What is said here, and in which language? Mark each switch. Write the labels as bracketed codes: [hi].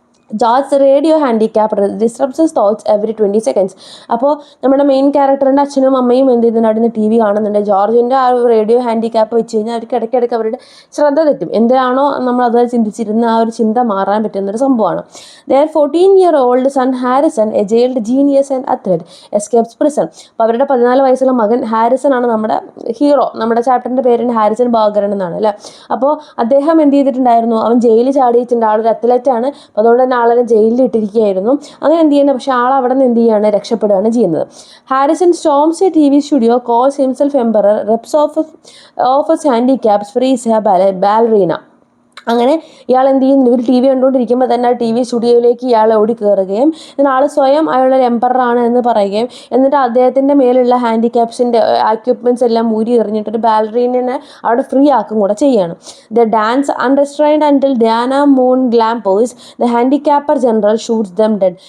[en] George radio handicap disturbs his thoughts every 20 seconds. [ml] അപ്പോൾ നമ്മുടെ main ക്യാരക്ടറിൻ്റെ അച്ഛനും അമ്മയും എന്ത് ചെയ്യുന്നുണ്ട്, അവിടെ നിന്ന് TV കാണുന്നുണ്ട്. ജോർജിൻ്റെ ആ ഒരു റേഡിയോ ഹാൻഡിക്യാപ്പ് വെച്ച് കഴിഞ്ഞാൽ അവർക്ക് ഇടയ്ക്കിടയ്ക്ക് അവരുടെ ശ്രദ്ധ തെറ്റും. എന്തിനാണോ നമ്മൾ അത് ചിന്തിച്ചിരുന്ന ആ ഒരു ചിന്ത മാറാൻ പറ്റുന്നൊരു സംഭവമാണ്. [en] Their 14-year-old son Harrison, a jailed genius and athlete, escapes prison. [ml] അപ്പോൾ അവരുടെ 14 വയസ്സുള്ള മകൻ ഹാരിസൺ ആണ് നമ്മുടെ ഹീറോ. നമ്മുടെ ചാപ്റ്ററിൻ്റെ പേരിന് ഹാരിസൺ ബർഗറൻ എന്നാണ് അല്ലേ. അപ്പോൾ അദ്ദേഹം എന്ത് ചെയ്തിട്ടുണ്ടായിരുന്നു, അവൻ ജയിലിൽ ചാടിയിട്ടുണ്ട്, ആളൊരു അത്ലറ്റാണ്. അപ്പോൾ അതുകൊണ്ട് തന്നെ ആളെ ജയിലിൽ ഇട്ടിരിക്കുകയായിരുന്നു. അങ്ങനെ എന്ത് ചെയ്യുന്നത്, പക്ഷേ ആൾ അവിടെ നിന്ന് എന്ത് ചെയ്യാണ്, രക്ഷപ്പെടുകയാണ് ചെയ്യുന്നത്. [en] Harrison storms a TV studio, calls himself emperor, reps offers handicaps, frees a ballerina. [ml] അങ്ങനെ ഇയാൾ എന്ത് ചെയ്യുന്നു, ഇവർ TV കണ്ടുകൊണ്ടിരിക്കുമ്പോൾ തന്നെ ആ TV സ്റ്റുഡിയോയിലേക്ക് ഇയാൾ ഓടി കയറുകയും ആൾ സ്വയം അയാളൊരു എംപററാണ് എന്ന് പറയുകയും എന്നിട്ട് അദ്ദേഹത്തിൻ്റെ മേലുള്ള ഹാൻഡിക്യാപ്സിൻ്റെ എക്യുപ്മെൻറ്റ്സ് എല്ലാം ഊരി എറിഞ്ഞിട്ടൊരു ബാലറീനെ അവിടെ ഫ്രീ ആക്കും കൂടെ ചെയ്യാണ്. [en] The dance unrestrained until Diana Moon Glampers the handicapper general shoots them dead.